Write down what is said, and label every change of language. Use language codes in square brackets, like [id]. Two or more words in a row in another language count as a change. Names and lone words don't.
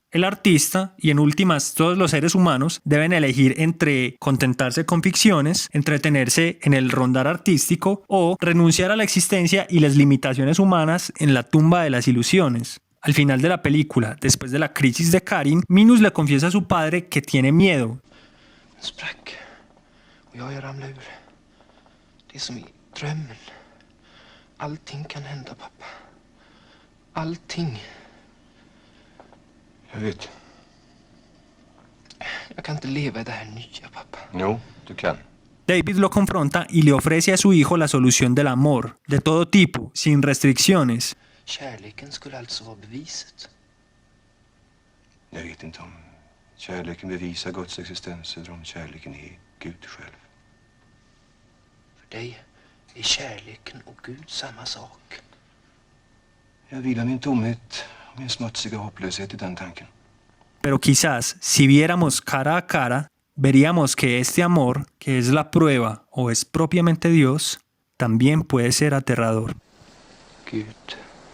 [es] El artista, y en últimas todos los seres humanos, deben elegir entre contentarse con ficciones, entretenerse en el rondar artístico o renunciar a la existencia y las limitaciones humanas en la tumba de las ilusiones. Al final de la película, después de la crisis de Karin, Minus le confiesa a su padre que tiene miedo. [sv] Den sprack. Och jag ramlade ur. Det är som i drömmen. Allting kan hända, pappa. Allting. Jag vet. Jag kan inte leva i det här nya, pappa. Jo, du kan. [es] David lo confronta y le ofrece a su hijo la solución del amor, de todo tipo, sin restricciones. [sv] Kärleken skulle alltså vara beviset. Jag vet inte om kärleken bevisar Guds existens eller om kärleken är Gud själv. För dig är kärleken och Gud samma sak. Jag vilar min tomhet och min smutsiga hopplöshet i den tanken. [es] Pero quizás, si viéramos cara a cara, veríamos que este amor, que es la prueba o es propiamente Dios, también puede ser aterrador. [sv] Gud